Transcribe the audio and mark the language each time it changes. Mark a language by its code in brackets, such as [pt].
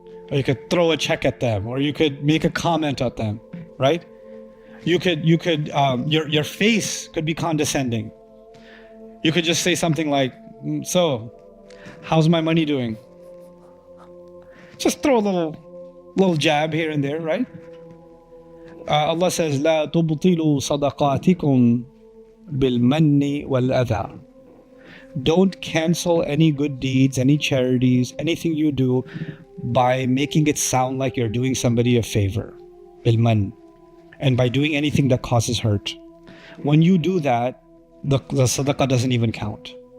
[en] Or you could throw a check at them, or you could make a comment at them, right? You could, your face could be condescending. You could just say something like, so, how's my money doing? Just throw a little jab here and there, right? Allah says, [ar] لا تبطلوا صدقاتكم بالمن والأذى. [en] Don't cancel any good deeds, any charities, anything you do by making it sound like you're doing somebody a favor. Bilman. And by doing anything that causes hurt. When you do that, the sadaqah doesn't even count.